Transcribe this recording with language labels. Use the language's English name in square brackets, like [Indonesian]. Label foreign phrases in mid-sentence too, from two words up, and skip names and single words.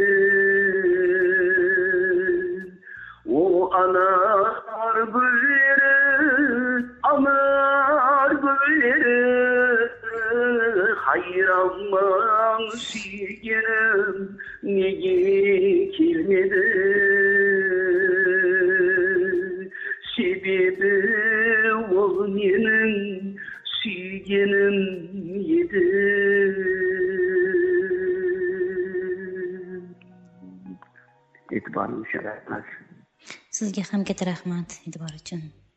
[Kara-Kalpak] O anar gülleri hayranman suygenim nege kelmedi. Sebebi ol menin suygenim edi. [Uzbek] E'tiboringiz uchun rahmat. Sizga ham katta rahmat e'tibor uchun.